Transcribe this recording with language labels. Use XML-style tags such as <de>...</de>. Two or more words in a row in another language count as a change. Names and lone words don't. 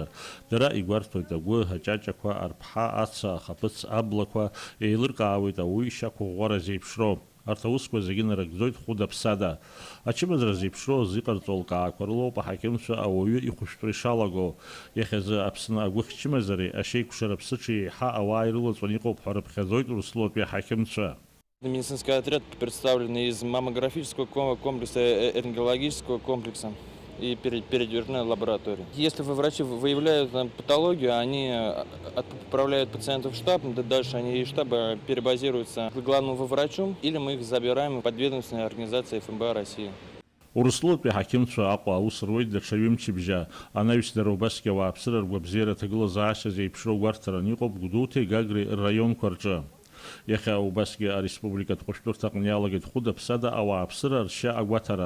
<ab>Дара игәарҭоит агәы, аҷаҷақәа, арԥҳа, аца, ахаԥыц, аблақәа, еилыркаауеит ауаҩы ишьақәыӷәӷәара зеиԥшроу. Арҭ аусқәа зегьы нарыгӡоит хәыда-ԥсада. Ачымазара зеиԥшроу иҟарҵо лкаақәа рылоуп аҳақьымцәа ауаҩы ихәышәтәра ишалаго. Иахьазы Аԥсны агәыхь чымазареи ашеиқәшара ԥсыҽи еиҳа ауаа ирылаҵәан иҟоуп ҳәа рыԥхьаӡоит Урыстәылатәи аҳақьымцәа.</ab> <ru>Медицинский отряд представлен из маммографического комплекса, рентгенологического комплекса и передвижной лаборатории. Если врачи выявляют патологию, они отправляют пациентов в штаб, дальше они из штаба перебазируются к главному врачу, или мы их забираем в подведомственные организации ФМБА России.</ru> <ab>Урыстәылатәи аҳақьымцәа Аҟәа аус руеит даҽа ҩымчыбжьа. Анаҩсдара убасгьы ауааԥсыра ргәабзиара аҭагылазаашьа зеиԥшроу гәарҭаран иҟоуп Гәдоуҭеи Гагреи рраионқәа рҿы. Иахьа убасгьы ареспубликатә хәышәтәырҭаҟны иалагеит хәыда-ԥсада ауааԥсыра ршьа агәаҭара.</ab>